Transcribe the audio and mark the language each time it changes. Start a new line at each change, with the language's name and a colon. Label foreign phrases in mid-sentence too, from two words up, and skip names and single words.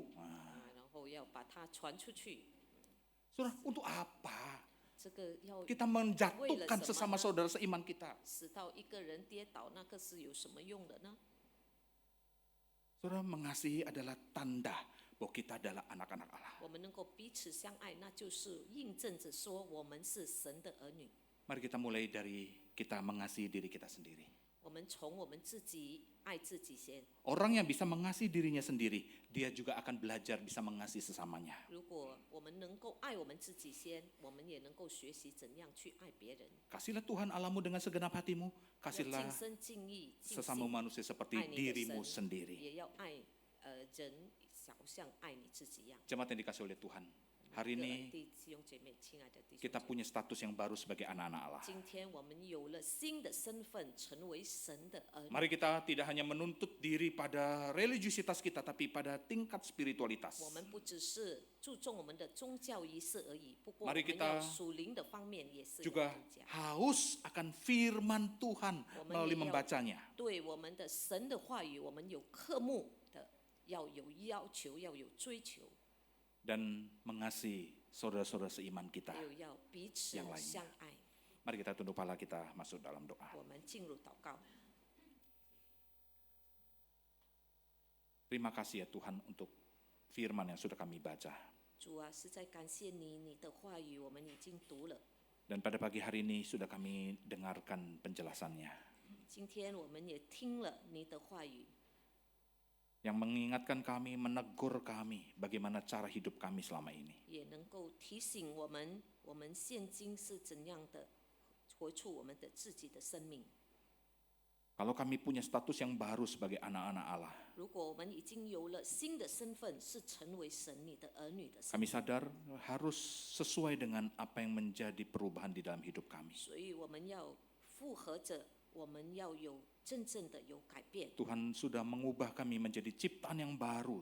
Indonesian: Nah,
Chinese: 啊，然后要把它传出去。
Indonesian: saudara, untuk apa?
Chinese: 这个要
Indonesian: Kita menjatuhkan
Chinese: 为了
Indonesian: sesama semana? saudara seiman kita.
Chinese: 使到一个人跌倒，那个是有什么用的呢？
Indonesian: Saudara, mengasihi adalah tanda bahwa kita adalah anak-anak Allah.
Chinese: 我们能够彼此相爱，那就是印证着说我们是神的儿女。
Indonesian: Mari kita mulai dari kita mengasihi diri kita sendiri.
Chinese: 我们从我们自己爱自己先。
Indonesian: Orang yang bisa mengasihi dirinya sendiri, dia juga akan belajar bisa mengasihi sesamanya.
Chinese: 如果我们能够爱我们自己先，我们也能够学习怎样去爱别人。
Indonesian: Kasihlah Tuhan Allahmu dengan segenap hatimu,
Chinese: 要
Indonesian: kasihlah
Chinese: 尽身尽意尽
Indonesian: sesama
Chinese: 心
Indonesian: manusia seperti
Chinese: 爱你的
Indonesian: dirimu
Chinese: 神，
Indonesian: sendiri.
Chinese: 也要爱人，好像爱你自己一样。
Indonesian: Jemaat yang dikasih oleh Tuhan, Hari
Chinese: 每
Indonesian: ini
Chinese: 个弟兄姐妹，亲爱的弟兄
Indonesian: kita
Chinese: 姐妹，
Indonesian: punya status yang baru sebagai anak-anak Allah.
Chinese: 今天我们有了新的身份，成为神的儿女。
Indonesian: Mari kita tidak hanya menuntut diri pada religiusitas kita, tapi pada tingkat spiritualitas.
Chinese: 我们不只是注重我们的宗教仪式而已，不过我
Indonesian: Mari
Chinese: 们
Indonesian: kita
Chinese: 要属灵的方面也是要
Indonesian: Juga
Chinese: 增加。
Indonesian: haus akan firman Tuhan melalui membacanya.
Chinese: 对我们的神的话语，我们有科目的，要有要求，要有追求，
Indonesian: Dan mengasihi saudara-saudara seiman kita.
Chinese: 还有要彼此
Indonesian: yang lainnya.
Chinese: 相爱。
Indonesian: Mari kita tunduk kepala kita masuk dalam doa.
Chinese: 我们进入祷告。
Indonesian: Terima kasih ya Tuhan untuk firman yang sudah kami baca.
Chinese: 主啊，实在感谢你，你的话语我们已经读了。
Indonesian: Dan pada pagi hari ini sudah kami dengarkan penjelasannya.
Chinese: 今天我们也听了你的话语，
Indonesian: Yang mengingatkan kami, menegur kami bagaimana cara hidup kami selama ini.
Chinese: 也能够提醒我们，我们现今是怎样的活出我们的自己的生命。
Indonesian: Kalau kami punya status yang baru sebagai anak-anak Allah,
Chinese: 如果我们已经有了新的身份，是成为神你的儿女的身
Indonesian: kami
Chinese: 份，
Indonesian: sadar harus sesuai dengan apa yang menjadi perubahan di dalam hidup kami.
Chinese: 所以我们要符合着，我们要有真正的有改变。
Indonesian: Tuhan sudah mengubah kami menjadi ciptaan yang baru.